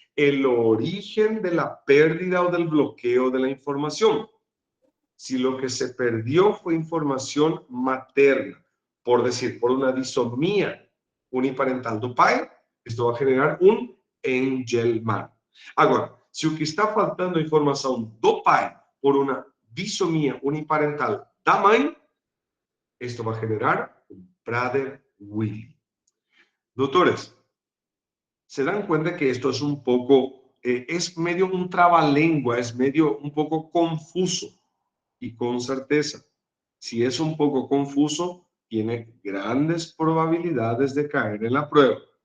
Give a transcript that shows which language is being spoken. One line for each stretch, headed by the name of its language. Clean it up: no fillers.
Spanish: El origen de la pérdida o del bloqueo de la información. Si lo que se perdió fue información materna, por decir, por una disomía uniparental do pai, esto va a generar un Angelman.
Portuguese: Agora, se o que está faltando informação do pai por uma disomia uniparental da mãe,
Spanish: esto va a generar un Prader-Willi. Doctores, se dan cuenta que esto es un poco, es medio un trabalengua, es medio un poco confuso. Y con certeza, si es un poco confuso, tiene grandes probabilidades de caer en la prueba.